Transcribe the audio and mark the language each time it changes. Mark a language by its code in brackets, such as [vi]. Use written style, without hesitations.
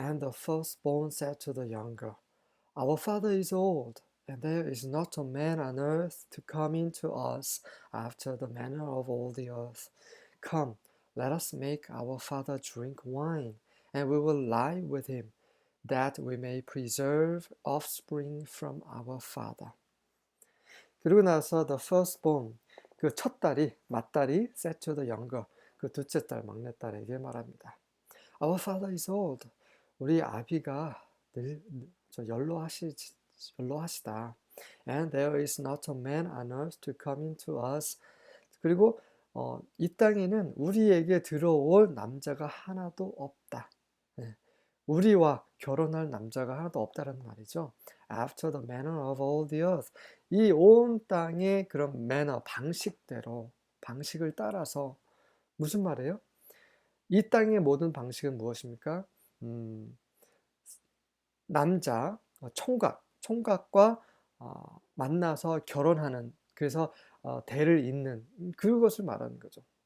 [en] And the firstborn said to the younger, Our father is old, and there is not a man on earth to come in to us after the manner of all the earth. Come, let us make our father drink wine, and we will lie with him, that we may preserve offspring from our father. [ko] 그리고 나서 [en] the firstborn, [ko] 그 첫 딸이, 맏딸이 [en] said to the younger, [ko] 그 둘째 딸, 막내딸에게 말합니다. [en] Our father is old. [ko] 우리 아비가 연로하시다. [en] And there is not a man on earth to come into us. [ko] 그리고 이 땅에는 우리에게 들어올 남자가 하나도 없다. 우리와 결혼할 남자가 하나도 없다는 말이죠. [en] After the manner of all the earth. [ko] 이 온 땅의 그런 manner, 방식을 따라서 무슨 말이에요? 이 땅의 모든 방식은 무엇입니까? 남자, 총각과 만나서 결혼하는, 그래서 대를 잇는 그것을 말하는 거죠.